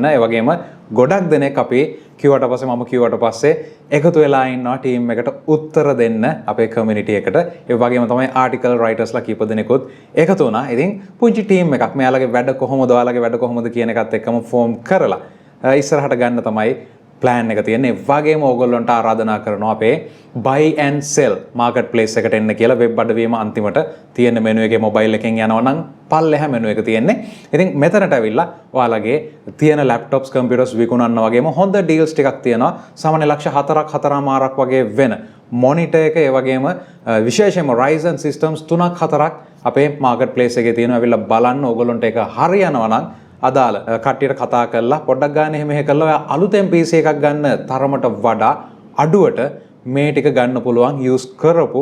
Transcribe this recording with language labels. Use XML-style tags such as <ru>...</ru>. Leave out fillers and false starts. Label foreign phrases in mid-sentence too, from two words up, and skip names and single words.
<si>ඒ වගේම ගොඩක් දෙනෙක් අපි කිව්වට පස්සේ මම කිව්වට පස්සේ එකතු වෙලා ඉන්නවා ටීම් එකට උත්තර දෙන්න අපේ කමියුනිටි එකට. ඒ වගේම තමයි</si> <en>article writers</en> <si>කීප දෙනෙකුත් එකතු වුණා. ඉතින් පුංචි ටීම් එකක් මෙයාලගේ වැඩ කොහොමද ඔයාලගේ වැඩ කොහොමද කියන එකත් එක්කම ෆෝම් කරලා ඉස්සරහට ගන්න තමයි ප්ලෑන් එක තියෙන්නේ. වගේම ඕගොල්ලන්ට ආරාධනා කරනවා අපේ</si> <en>buy and sell market place</en> <si>එකට එන්න කියලා. වෙබ් අඩවියේම අන්තිමට තියෙන මෙනු එකේ මොබයිල් එකෙන් යනවා නම් පල්ලෙහා මෙනු එක තියෙන්නේ. ඉතින් මෙතනට ඇවිල්ලා ඔයාලගේ තියෙන</si> <en>laptops computers</en> <si>විකුණන්න වගේම හොඳ deals ටිකක් තියෙනවා. සාමාන්‍ය ලක්ෂ 4ක් වගේ වෙන monitor එක ඒ වගේම විශේෂයෙන්ම Ryzen systems 3ක් 4ක් අපේ</si> <en>market place</en> <si>එකේ තියෙනවා. ඇවිල්ලා බලන්න ඕගොල්ලන්ට ඒක හරියනවා නම් අදාළ කට්ටියට කතා කරලා පොඩ්ඩක් ගන්න එහෙම කරලා ඔයා අලුතෙන් PC එකක් ගන්න තරමට වඩා අඩුවට මේ ටික ගන්න පුළුවන් යූස් කරපු.</si>